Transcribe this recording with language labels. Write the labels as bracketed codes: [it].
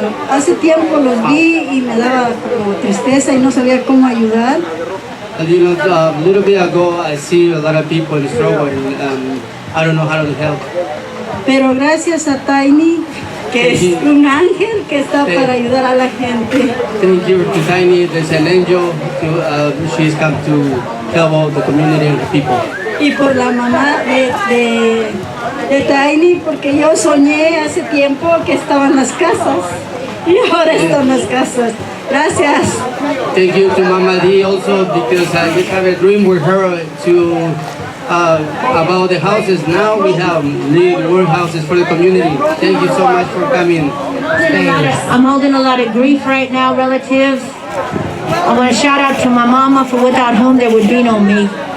[es] hace tiempo los vi y me daba como tristeza y no sabía cómo ayudar. [en] A little bit ago, I see a lot of people in struggle and I don't know how to help. [es] Pero gracias a Tiny, que es un ángel que está para ayudar a la gente. [en] Thank you to Tiny. There's an angel. She's come to help all the community and the people. [es] Y por la mamá de Tiny, porque yo soñé hace tiempo que estaban las casas y ahora están las casas. Gracias. [en] Thank you to Mama D also, because I just have a dream with her to about the houses. Now we have new work houses for the community. Thank you so much for coming. I'm holding a lot of grief right now, relatives. I want to shout out to my mama, for without whom there would be no me.